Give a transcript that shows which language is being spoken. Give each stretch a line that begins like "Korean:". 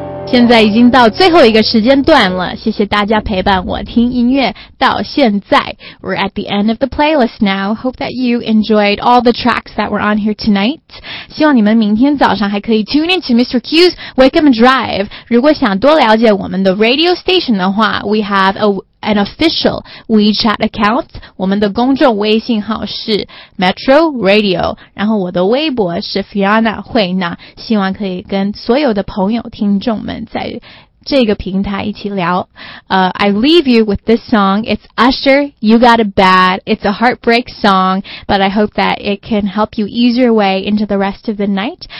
Chinese: 现在已经到最后一个时间段了，谢谢大家陪伴我听音乐到现在。
English: We're at the end of the playlist now. Hope that you enjoyed all the tracks that were on here tonight.
Chinese: 希望你们明天早上还可以 tune into Mr. Q's Wake Up and Drive. 如果想多了解我们的 radio station 的话 ， we have an official WeChat account. 我们的公众微信号是 Metro Radio. 然后我的微博是 Fiona 惠娜。希望可以跟所有的朋友、听众们在这个平台一起聊。
English: I leave you with this song. It's Usher, You Got It Bad. It's a heartbreak song, but I hope that it can help you ease your way into the rest of the night.